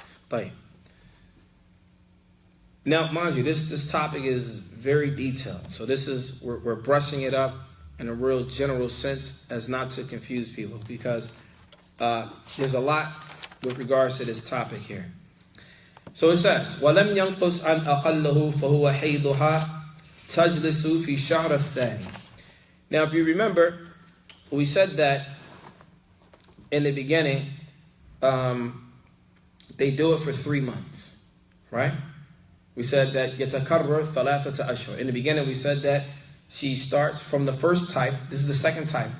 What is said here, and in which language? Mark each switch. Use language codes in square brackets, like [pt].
[en] Right. Now, mind you, this topic is very detailed. So we're brushing it up in a real general sense as not to confuse people, because there's a lot with regards to this topic here. So it says, [ar] وَلَمْ يَنْقُصْ عَنْ أَقَلَّهُ فَهُوَ حَيْضُهَا تَجْلِسُ فِي شَهْرِ الثَّانِي. [en] Now, if you remember, we said that in the beginning, they do it for 3 months, right? We said that [ar] يَتَكَرَّرْ ثَلَاثَةَ أَشْهُرٍ. [en] In the beginning, we said that she starts from the first type. This is the second type.